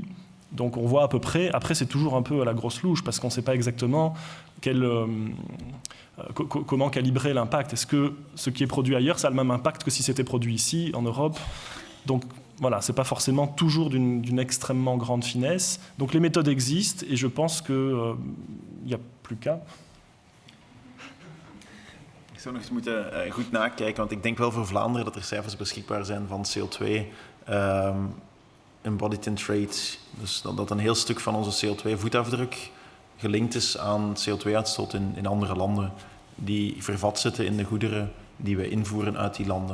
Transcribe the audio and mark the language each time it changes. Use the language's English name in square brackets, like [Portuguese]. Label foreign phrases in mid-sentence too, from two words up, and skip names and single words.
[French] Donc on voit à peu près, après c'est toujours un peu à la grosse louche, parce qu'on ne sait pas exactement comment calibrer l'impact. Est-ce que ce qui est produit ailleurs, ça a le même impact que si c'était produit ici, en Europe? Donc voilà, ce n'est pas forcément toujours d'une extrêmement grande finesse. Donc les méthodes existent et je pense qu'il n'y a plus qu'à. [Dutch] Ik zou nog eens moeten goed nakijken, want ik denk wel voor Vlaanderen dat er cijfers beschikbaar zijn van CO2 [English] embodied in trade. [Dutch] Dus dat een heel stuk van onze CO2-voetafdruk gelinkt is aan CO2-uitstoot in andere landen die vervat zitten in de goederen die we invoeren uit die landen.